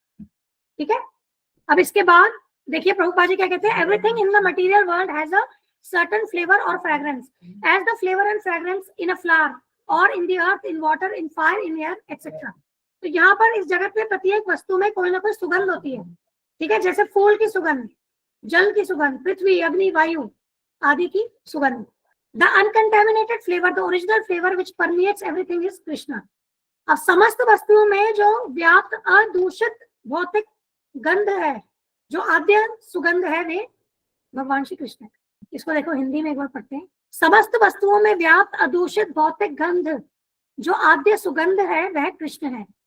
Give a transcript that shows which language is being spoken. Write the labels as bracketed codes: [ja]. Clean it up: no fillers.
[hi] ठीक है, अब इसके बाद देखिए प्रभुपाद जी क्या कहते हैं, [en] Everything in the material world has a certain flavour और fragrance as the flavour and fragrance in a flower और in the earth, in water, in fire, in air etcetera. [hi] तो यहाँ पर इस जगत में प्रत्येक वस्तु में कोई ना कोई सुगंध होती है। ठीक है, जैसे फूल की सुगंध, जल की सुगंध, पृथ्वी, अग्नि, वायु आदि की सुगंध। [en] The uncontaminated flavor, the original flavor which permeates everything is Krishna. [hi] अब समस्त वस्तुओं में जो व्याप्त अदूषित भौतिक गंध है, जो आद्य सुगंध है, वे भगवान श्री कृष्ण। इसको देखो हिंदी में एक बार पढ़ते हैं। समस्त वस्तुओं में व्याप्त अदूषित भौतिक गंध जो आद्य सुगंध है वह कृष्ण है।